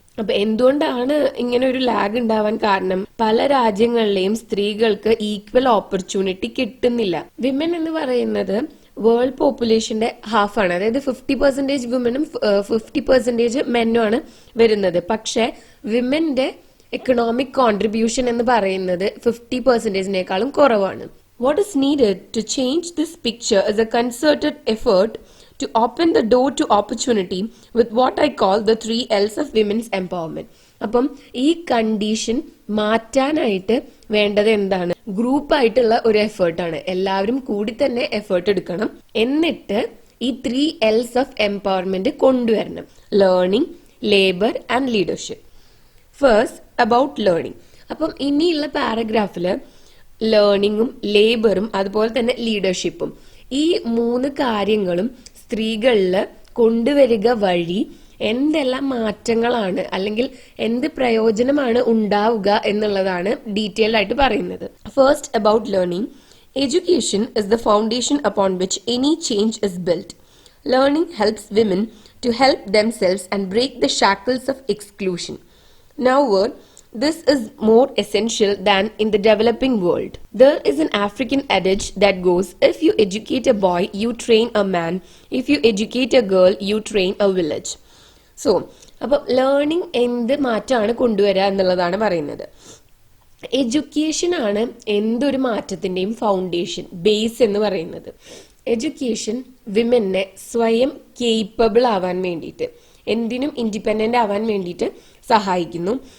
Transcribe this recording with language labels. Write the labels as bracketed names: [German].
[Malayalam] അപ്പൊ എന്തുകൊണ്ടാണ് ഇങ്ങനെ ഒരു ലാഗ് ഉണ്ടാവാൻ കാരണം? പല രാജ്യങ്ങളിലെയും സ്ത്രീകൾക്ക് ഈക്വൽ ഓപ്പർച്യൂണിറ്റി കിട്ടുന്നില്ല. വിമൻ എന്ന് പറയുന്നത് വേൾഡ് പോപ്പുലേഷന്റെ ഹാഫാണ്, അതായത് 50% വിമനും 50% മെന്നും ആണ് വരുന്നത്. പക്ഷെ വിമന്റെ എക്കണോമിക് കോൺട്രിബ്യൂഷൻ എന്ന് പറയുന്നത് 50%-നേക്കാളും കുറവാണ്. [English] What is needed to change this picture is a concerted effort to open the door to opportunity with what I call the 3 L's of women's empowerment. [Malayalam] അപ്പം ഈ കണ്ടീഷൻ മാറ്റാനായിട്ട് വേണ്ടത് എന്താണ്? ഗ്രൂപ്പായിട്ടുള്ള ഒരു എഫേർട്ടാണ്. എല്ലാവരും കൂടി തന്നെ എഫേർട്ട് എടുക്കണം. എന്നിട്ട് ഈ [English] 3 L's of empowerment [Malayalam] കൊണ്ടുവരണം: [English] Learning, labour and leadership. First about learning. [Malayalam] അപ്പം ഇനിയുള്ള പാരഗ്രാഫില് ലേണിങ്ങും ലേബറും അതുപോലെ തന്നെ ലീഡർഷിപ്പും. ഈ 3 കാര്യങ്ങളും സ്ത്രീകളിൽ കൊണ്ടുവരിക വഴി എന്തെല്ലാം മാറ്റങ്ങളാണ് അല്ലെങ്കിൽ എന്ത് പ്രയോജനമാണ് ഉണ്ടാവുക എന്നുള്ളതാണ് ഡീറ്റെയിൽഡ് ആയിട്ട് പറയുന്നത്. [English] First, about learning. Education is the foundation upon which any change is built. Learning helps women to help themselves and break the shackles of exclusion. However, this is more essential than in the developing world. There is an African adage that goes, if you educate a boy, you train a man. If you educate a girl, you train a village. [Malayalam] So, അപ്പോൾ learning എന്ത് മാറ്റമാണ് കൊണ്ടുവരിക എന്നുള്ളതാണ് പറയുന്നത്. Education ആണ് എന്തൊരു മാറ്റത്തിന്റെയും foundation, base എന്ന് പറയുന്നത്. എഡ്യൂക്കേഷൻ വിമനെ സ്വയം കേപ്പബിൾ ആവാൻ വേണ്ടിയിട്ട്, എന്തിനും ഇൻഡിപെൻഡന്റ് ആവാൻ വേണ്ടിയിട്ട് സഹായിക്കുന്നു.